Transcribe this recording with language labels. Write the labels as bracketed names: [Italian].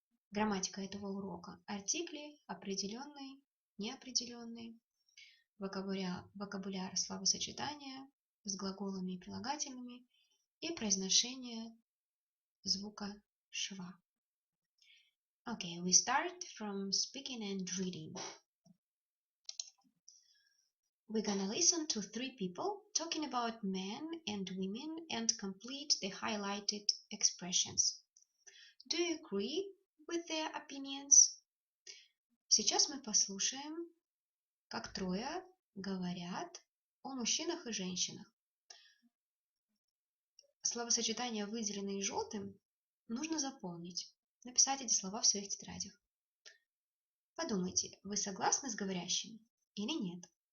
[Russian] Грамматика этого урока. Артикли определенный, неопределенный, вокабуляр словосочетания с глаголами и прилагательными и произношение звука шва. [English] Okay, we start from speaking and reading. We're gonna listen to 3 people talking about men and women and complete the highlighted expressions. Do you agree with their opinions? [Russian] Сейчас мы послушаем, как трое говорят о мужчинах и женщинах. Словосочетания, выделенные желтым, нужно запомнить. Написать эти слова в своих тетрадях. Подумайте, вы согласны с говорящим или нет?